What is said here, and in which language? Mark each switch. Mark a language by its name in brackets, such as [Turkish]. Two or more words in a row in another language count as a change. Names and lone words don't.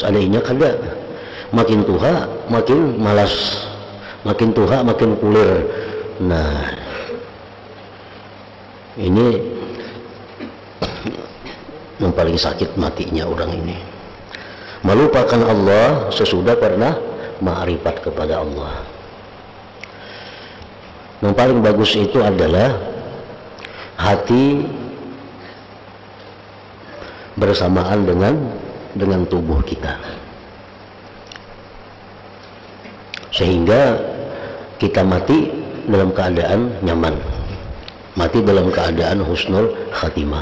[Banjar] Adanya kada, makin tuha makin malas, makin tuha makin kulir. [Indonesian] Nah ini yang paling sakit matinya orang ini, melupakan Allah sesudah pernah ma'rifat kepada Allah. Yang paling bagus itu adalah hati bersamaan dengan tubuh kita, sehingga kita mati dalam keadaan nyaman, mati dalam keadaan [Arabic] حسن الخاتمة.